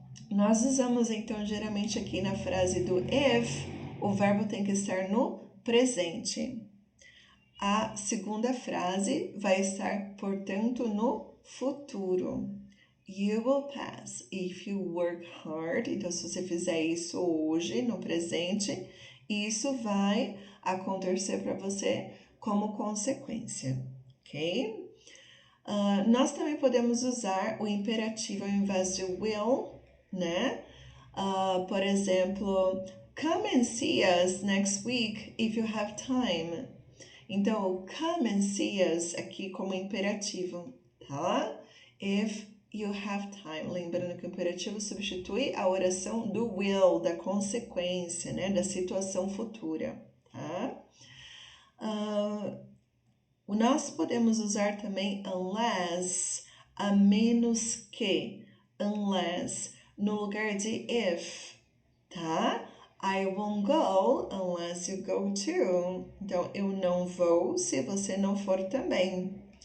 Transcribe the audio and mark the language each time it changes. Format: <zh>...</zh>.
<pt>Nós usamos então geralmente aqui na frase do if, o verbo tem que estar no presente. A segunda frase vai estar, portanto, no futuro.</pt> <en>You will pass if you work hard.</en> <pt>Então, se você fizer isso hoje, no presente, isso vai acontecer para você como consequência, ok? Nós também podemos usar o imperativo ao invés de will, né? Por exemplo,</pt> <en>come and see us next week if you have time.</en> <pt>Então,</pt> <en>come and see us</en> <pt>aqui como imperativo, tá?</pt> <en>If you have time.</en> <pt>Lembrando que o imperativo substitui a oração do will, da consequência, né? Da situação futura, tá? Nós podemos usar também unless, a menos que, unless, no lugar de if, tá?</pt> <en>I won't go unless you go too.</en> <pt>Então, eu não vou se você não for também.</pt>